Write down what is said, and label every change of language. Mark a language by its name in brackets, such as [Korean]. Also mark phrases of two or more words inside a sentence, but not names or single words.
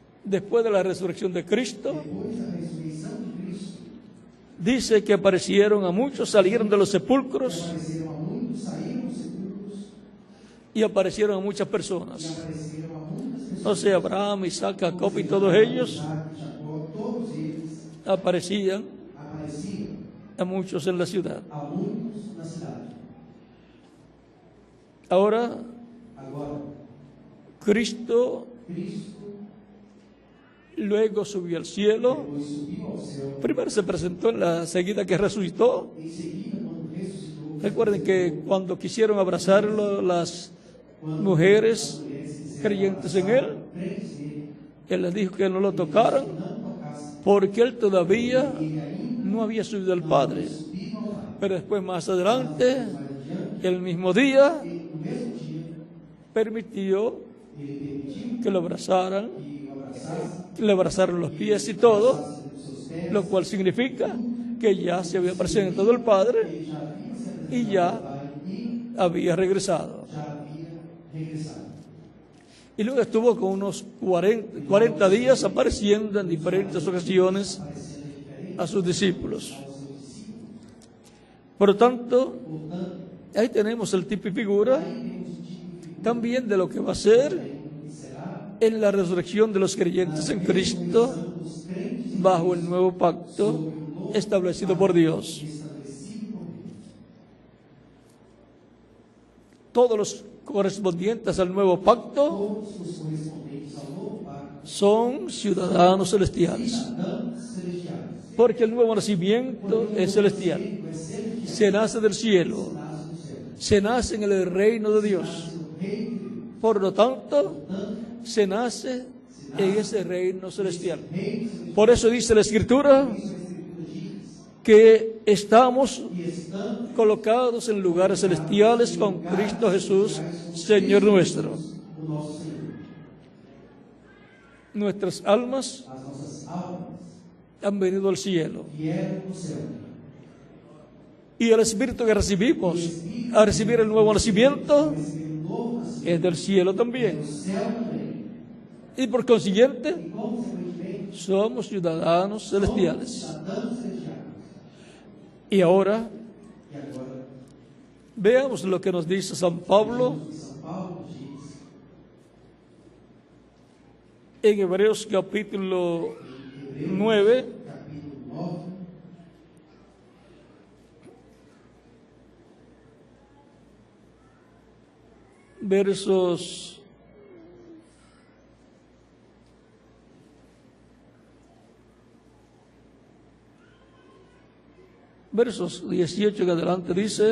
[Spanish] después de la resurrección de Cristo, [Portuguese] depois da ressurreição de Cristo, [Spanish] dice que aparecieron a muchos, salieron de los sepulcros [Portuguese] apareceram a muitos, saíram dos sepulcros [Spanish] y aparecieron a muchas [Portuguese] e [Spanish] personas. [Portuguese] apareceram a muitas pessoas. [Spanish] O sea, Abraham, Isaac, Jacob y todos ellos [Portuguese] Isaac, Jacó, todos eles [Spanish] aparecían [Portuguese] apareciam [Spanish] a muchos en la ciudad. [Portuguese] a muitos na cidade. [Spanish] Ahora, [Portuguese] Agora, [Spanish] Cristo [Portuguese] Cristo [Spanish] luego subió al cielo. [Portuguese] depois subiu ao céu. [Spanish] Primero se presentó en la seguida que resucitó. [Portuguese] Em seguida, quando ressuscitou, [Spanish] Recuerden que cuando quisieron abrazarlo las mujeres creyentes en él, [Portuguese] crentes nele, [Spanish] él les dijo que no lo tocaran [Portuguese] não tocasse, [Spanish] porque él todavía [Portuguese] ele ainda [Spanish] no había subido al Padre. [Portuguese] subiu ao Pai. [Spanish] Pero después, más adelante, [Portuguese] Mais adiante, [Spanish] el mismo día, [Portuguese] ele, no mesmo dia, [Spanish] permitió [Portuguese] ele permitiu [Spanish] que lo abrazaran, [Portuguese] que o abraçasse, [Spanish] que le abrazaron los pies y todo, [Portuguese] abraçasse os seus pés, [Spanish] lo cual significa que ya se había presentado el Padre [Portuguese] ele já havia se apresentado [Spanish] y ya [Portuguese] ao Pai e [Spanish] había regresado. [Portuguese] já havia regressado. [Spanish] Y luego estuvo con unos 40 días apareciendo en diferentes ocasiones [Portuguese] Aparecendo diferente [Spanish] a sus discípulos. [Portuguese] aos seus discípulos. [Spanish] Por lo tanto, [Portuguese] Portanto, [Spanish] ahí tenemos el tipo y figura [Portuguese] aí temos o tipo de figura [Spanish] también de lo que va a ser [Portuguese] que será [Spanish] en la resurrección de los creyentes en Cristo [Portuguese] dos crentes [Spanish] bajo el nuevo pacto establecido por Dios. [Portuguese] estabelecido por Deus. [Spanish] Todos los correspondientes al nuevo pacto [Portuguese] Todos os correspondentes ao novo pacto [Spanish] son ciudadanos celestiales, [Portuguese] cidadãos celestiais. [Spanish] porque el nuevo nacimiento es celestial. [Portuguese] É celestial, [Spanish] Se nace del cielo, [Portuguese] nasce do céu. [Spanish] se nace en el reino de Dios. [Portuguese] Nasce no reino de Deus. [Spanish] Por lo tanto, [Portuguese] Portanto, [Spanish] se nace en ese reino celestial. [Portuguese] reino celestial. [Spanish] Por eso dice la Escritura [Portuguese] Isso a Escritura diz. [Spanish] que estamos [Portuguese] E estamos [Spanish] colocados en lugares celestiales con Cristo Jesús, Señor nuestro. [Portuguese] o nosso Senhor. [Spanish] Nuestras almas [Portuguese] As nossas almas [Spanish] han venido al cielo. [Portuguese] vieram do céu. [Spanish] Y el Espíritu que recibimos a recibir el nuevo nacimiento [Portuguese] Receberam um novo nascimento [Spanish] es del cielo también. [Portuguese] do céu também. [Spanish] Y por consiguiente, [Portuguese] E consequentemente, [Spanish] somos ciudadanos celestiales. [Portuguese] cidadãos celestiais. [Spanish] Y ahora [Portuguese] E agora, [Spanish] veamos lo que nos dice San Pablo [Portuguese] o que São Paulo diz [Spanish] en Hebreos capítulo [Portuguese] em Hebreus, [Spanish] 9, [Portuguese] capítulo 9, [Spanish] versos 18 en adelante dice,